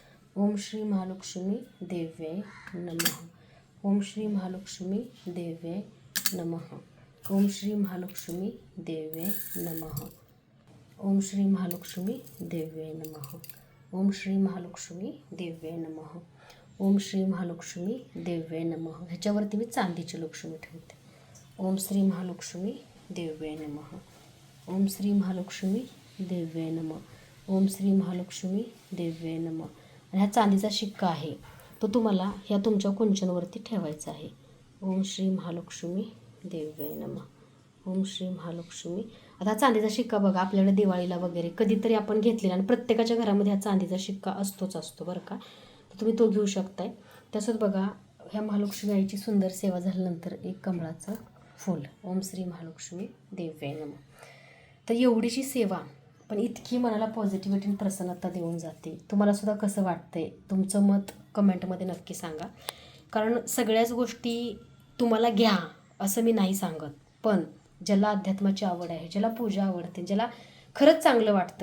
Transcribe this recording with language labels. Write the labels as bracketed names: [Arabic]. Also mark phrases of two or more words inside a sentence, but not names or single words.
[Sanskrit] ओम श्री महालक्ष्मी देव्यै नमः. ओम श्री महालक्ष्मी देव्यै नमः. ओम श्री महालक्ष्मी देव्यै नमः. ओम श्री महालक्ष्मी देव्यै नमः. ओम श्री महालक्ष्मी देव्यै नमः. ओम श्री महालक्ष्मी देव्यै नमः. [Marathi] ह्याच्यावरती मी चांदीची लक्ष्मी ठेवते. [Sanskrit] ओम श्री महालक्ष्मी देव्यै नमः. ओम श्री महालक्ष्मी देव्यै नमः. ओम श्री महालक्ष्मी देव्यै नमः. [Marathi] आणि हा चांदीचा शिक्का आहे तो तुम्हाला ह्या तुमच्या कुंचनवरती ठेवायचा आहे. [Sanskrit] ओम श्री महालक्ष्मी देव्यै नमः. ओम श्री महालक्ष्मी. [Marathi] आता चांदीचा शिक्का बघा आपल्याकडे दिवाळीला वगैरे कधीतरी आपण घेतलेला आणि प्रत्येकाच्या घरामध्ये हा चांदीचा शिक्का असतो बरं का. तर तुम्ही तो घेऊ शकताय. त्यासोबत बघा ह्या महालक्ष्मी आईची सुंदर सेवा झाल्यानंतर एक कमळाचं फूल. [Sanskrit] ओम श्री महालक्ष्मी देव्यै नमः. [Marathi] तर एवढीशी सेवा पण इतकी मनाला पॉझिटिव्हिटी आणि प्रसन्नता देऊन जाते. तुम्हाला सुद्धा कसं वाटतंय तुमचं मत कमेंटमध्ये नक्की सांगा. कारण सगळ्याच गोष्टी तुम्हाला घ्या असं मी नाही सांगत, पण ज्याला अध्यात्माची आवड आहे, ज्याला पूजा आवडते, ज्याला खरंच चांगलं वाटतं.